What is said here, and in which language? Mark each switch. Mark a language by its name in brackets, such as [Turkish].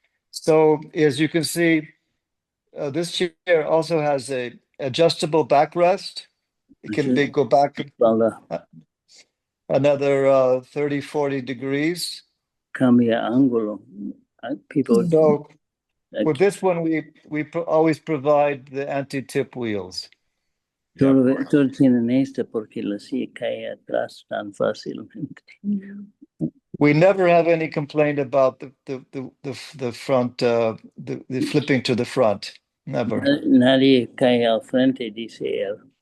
[English] So as you can see, this chair also has a adjustable backrest. It can go back another 30, 40 degrees. [Spanish] Cambia ángulo. People. [English] So with this one, we always provide the anti-tip wheels. [Spanish] Todos tienen esta porque la silla cae atrás tan fácilmente. [English] We never have any complaint about the front, the flipping to the front. Never. [Spanish] Nadie cae al frente, dice él.